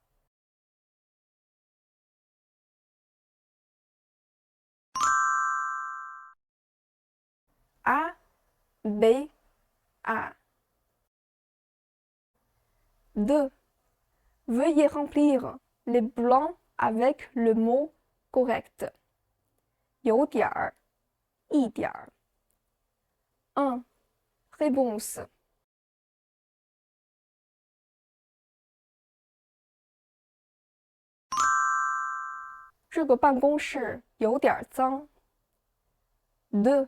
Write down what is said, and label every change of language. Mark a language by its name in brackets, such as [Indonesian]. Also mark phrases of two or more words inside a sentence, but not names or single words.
[French] A, B, A. 2. Veuillez remplir les blancs avec le mot correct. [Chinese] 有点儿，一点儿。1. Réponse. 这个办公室有点脏。2.